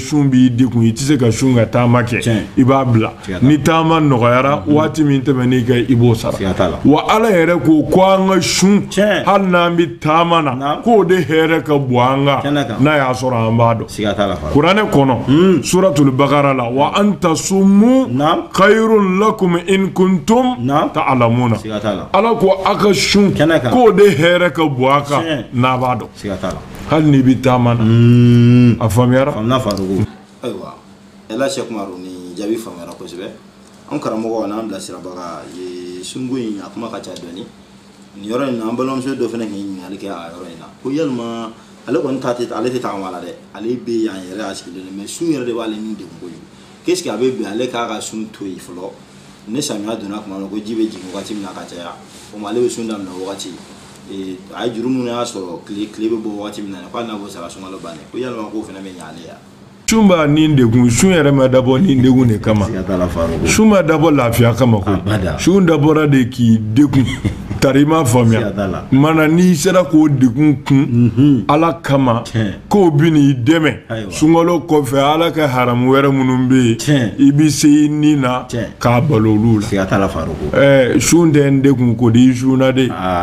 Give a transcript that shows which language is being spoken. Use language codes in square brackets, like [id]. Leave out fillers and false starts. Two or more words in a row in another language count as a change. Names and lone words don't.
[bm] sun b'i degun i tɛ se ka sun ka taama kɛ i b'a bila ni taama nɔgɔyara waati min tɛmɛn'i kan i b'o sara wa ala yɛrɛ ko an ka sun hali n'an bɛ taama na k'o de hɛrɛ ka bon an kan n'a y'a sɔrɔ an b'a dɔn kuranɛ kɔnɔ [ar] سورة البقرة [bm] la [ar] وأن تصوموا خير لكم إن كنتم تعلمون [bm] ala ko a ka sun k'o de hɛrɛ ka bon a kan n'a b'a dɔn hali n'i bɛ taama na a faamuyara ayiwa ela Sheikh Umaru ni jaabi faamuyara kosɛbɛ an karamɔgɔ n'an bilasirabaga ye sunko in a kuma ka ca dɔɔni ni yɔrɔ in na an balimamuso dɔ fana k'i ɲininkali kɛ a yɔrɔ in na ko yalima ale kɔni ale tɛ tagama la dɛ ale bɛ yan yɛrɛ a sigilen mais sun yɛrɛ de b'ale ni degun kojugu [fr] qu'est-ce que [bm] a bɛ bɛn ale k'a ka sun to yen fɔlɔ ni samiya donna tuma min ko ji bɛ jigin wagati min na ka caya o ma ale bɛ sun daminɛ wagati a ye juru minnu y'a sɔrɔ tile bɛ bɔ wagati min na k'ale n'a bɔ sara sunkalo bannen ko yalima k'o fana bɛ ɲɛ ale ya sun b'a ni degun sun yɛrɛ ma dabɔ ni degun de kama sun ma dabɔ lafiya kama ko sun dabɔra de k'i degun tari ma faamuya mana n'i sera k'o degun kun ala kama k'o bɛ n'i dɛmɛ sunkalo kɔfɛ ala ka haramu wɛrɛ minnu bɛ yen i bɛ se i ni na k'a balo olu la sun tɛ n degun ko di i sun na de